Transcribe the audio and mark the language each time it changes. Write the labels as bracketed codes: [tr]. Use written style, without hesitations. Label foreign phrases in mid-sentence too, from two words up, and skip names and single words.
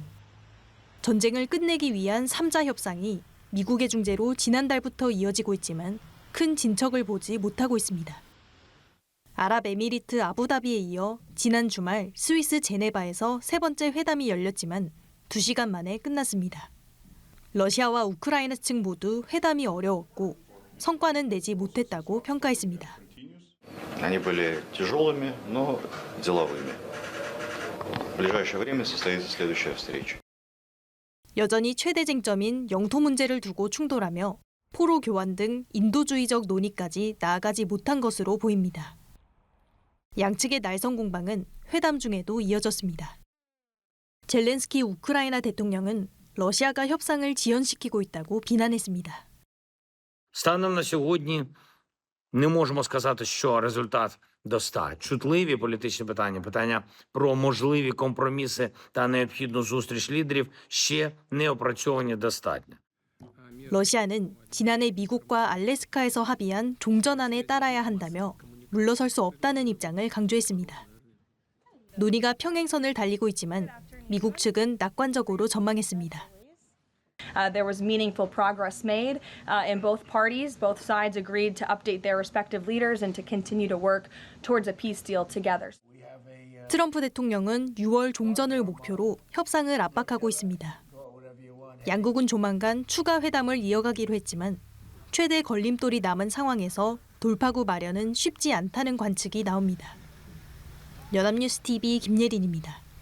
[ko] 전쟁을 끝내기 위한 3자 협상이 미국의 중재로 지난달부터 이어지고 있지만 큰 진척을 보지 못하고 있습니다. 아랍에미리트 아부다비에 이어 지난 주말 스위스 제네바에서 세 번째 회담이 열렸지만 2시간 만에 끝났습니다. 러시아와 우크라이나 측 모두 회담이 어려웠고 성과는 내지 못했다고 평가했습니다. [ru] Они были тяжелыми, но деловыми. В ближайшее время состоится следующая встреча. [ko] 여전히 최대 쟁점인 영토 문제를 두고 충돌하며 포로 교환 등 인도주의적 논의까지 나아가지 못한 것으로 보입니다. 양측의 날선 공방은 회담 중에도 이어졌습니다. 젤렌스키 우크라이나 대통령은 러시아가 협상을 지연시키고 있다고 비난했습니다. [uk] Станом на сьогодні не можемо сказати, що результат достатньо. Чутливі політичні питання, питання про можливі компроміси та необхідну зустріч лідерів ще не опрацьовані достатньо. [ko] 러시아는 지난해 미국과 알래스카에서 합의한 종전안에 따라야 한다며 물러설 수 없다는 입장을 강조했습니다. 논의가 평행선을 달리고 있지만 미국 측은 낙관적으로 전망했습니다. [en] There was meaningful progress made in both parties. Both sides agreed to update their respective leaders and to continue to work towards a peace deal together. [ko] 트럼프 대통령은 6월 종전을 목표로 협상을 압박하고 있습니다. 양국은 조만간 추가 회담을 이어가기로 했지만 최대 걸림돌이 남은 상황에서 돌파구 마련은 쉽지 않다는 관측이 나옵니다. 연합뉴스 TV 김예린입니다.